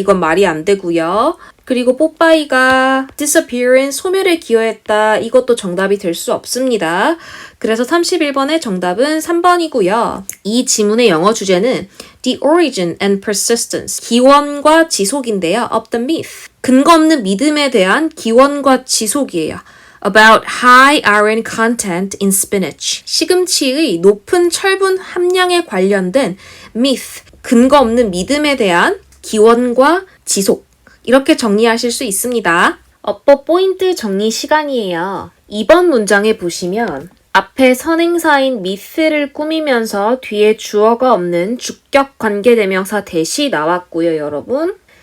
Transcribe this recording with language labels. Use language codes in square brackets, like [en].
[ko] 이건 말이 안 되고요. 그리고 뽀빠이가 disappearance, 소멸에 기여했다. 이것도 정답이 될 수 없습니다. 그래서 31번의 정답은 3번이고요. 이 지문의 영어 주제는 [en] the origin and persistence, [ko] 기원과 지속인데요. [en] of the myth, [ko] 근거 없는 믿음에 대한 기원과 지속이에요. [en] About high iron content in spinach. [ko] 시금치의 높은 철분 함량에 관련된 [en] myth, [ko] 근거 없는 믿음에 대한 기원과 지속. 이렇게 정리하실 수 있습니다. 어법 포인트 정리 시간이에요. 2번 문장에 보시면 앞에 선행사인 myth를 꾸미면서 뒤에 주어가 없는 주격 관계대명사 that이 나왔고요, 여러분.